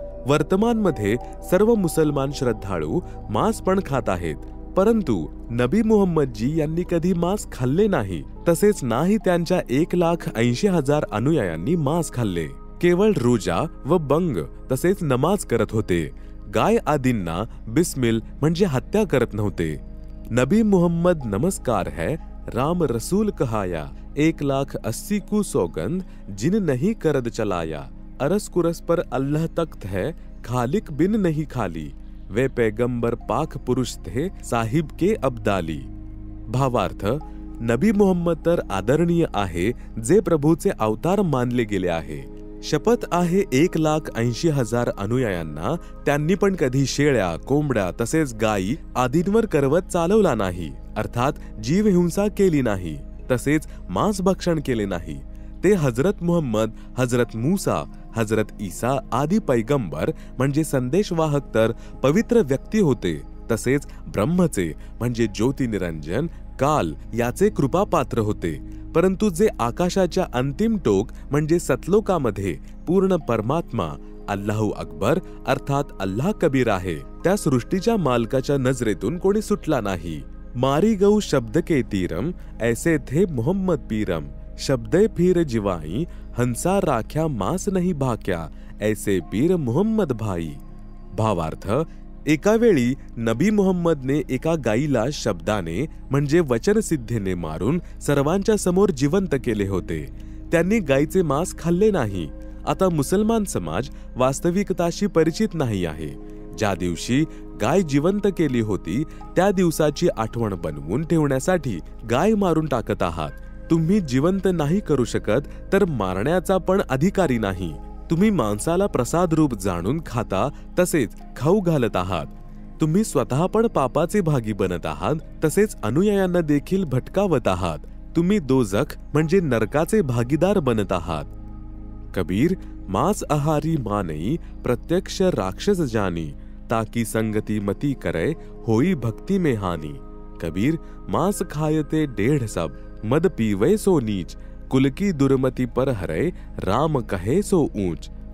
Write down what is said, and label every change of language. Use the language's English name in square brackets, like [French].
[Marathi] वर्तमानमध्ये सर्व मुसलमान श्रद्धाळू मांस पण खात आहेत, परंतु नबी मोहम्मदजी यांनी कधी मांस खाल्ले नाही. तसेच नाही त्यांच्या 1,80,000 अनुयायांनी मांस खाल्ले. केवळ रोजा व बंग तसेच नमाज करत होते. गाय आदींना बिस्मिल म्हणजे हत्या करत नव्हते. [Hindi] नबी मोहम्मद नमस्कार है, राम रसूल कहाया, 1,80,000 को सौगंध जिन नहीं करद चलाया, अरस कुरस पर अल्लाह तख्त है, खालिक बिन नहीं खाली, वे पैगंबर पाक पुरुष थे साहिब के अब्दाली. [Marathi] भावार्थ, नबी मोहम्मद तर आदरणीय आहे, जे प्रभूचे अवतार मानले गेले आहे. शपथ आहे 1,80,000 अनुयायांना, त्यांनी पण कधी शेळ्या, कोंबड्या तसेच गायी आदींवर करवत चालवला नाही, अर्थात जीवहिंसा केली नाही, तसेच मांस भक्षण केले नाही. ते हजरत मोहम्मद, हजरत मूसा, हजरत ईसा आदी पैगंबर म्हणजे संदेशवाहक तर पवित्र व्यक्ती होते. तसेच ब्रह्मचे म्हणजे ज्योतिनिरंजन काल याचे कृपापात्र होते. परंतु जे आकाशाच्या अंतिम टोक म्हणजे सतलोकामध्ये पूर्ण परमात्मा अल्लाहू अकबर अर्थात अल्लाह कबीर आहे, त्या सृष्टीच्या मालकाच्या नजरेतून कोणी सुटला नाही. [Hindi] मारी गौ शब्द के तीरम ऐसे थे मोहम्मद पीरम, शब्दे फिर जिवाई हंसा राख्या मांस नहीं भाक्या, ऐसे पीर मोहम्मद भाई. [Marathi] भावार्थ, एका वेळी नबी मोहम्मदने एका गायीला शब्दाने म्हणजे वचनसिद्धीने मारून सर्वांच्या समोर जिवंत केले होते. त्यांनी गायीचे मांस खाल्ले नाही. आता मुसलमान समाज वास्तविकताशी परिचित नाही आहे. ज्या दिवशी गाय जिवंत केली होती त्या दिवसाची आठवण बनवून ठेवण्यासाठी गाय मारून टाकत आहात. तुम्ही जिवंत नाही करू शकत तर मारण्याचा पण अधिकारी नाही. तुम्ही मांसाला प्रसाद रूप जाणून खाता, तसेच खाऊ घालत आहात. तुम्ही स्वतः पण पापाचे भागी बनत आहात, तसेच अनुयायांना देखील भटकावत आहात. तुम्ही दोजख म्हणजे नरकाचे भागीदार बनत आहात. [Hindi] कबीर, मांस आहारी मानई प्रत्यक्ष राक्षस जानी, ताकि संगति मती करे होई भक्ति में हानि. कबीर, मांस खायते 1.5 सब, मद पीवे सो नीच, कुल की दुर्मति पर हरे राम कहे सो ऊंच.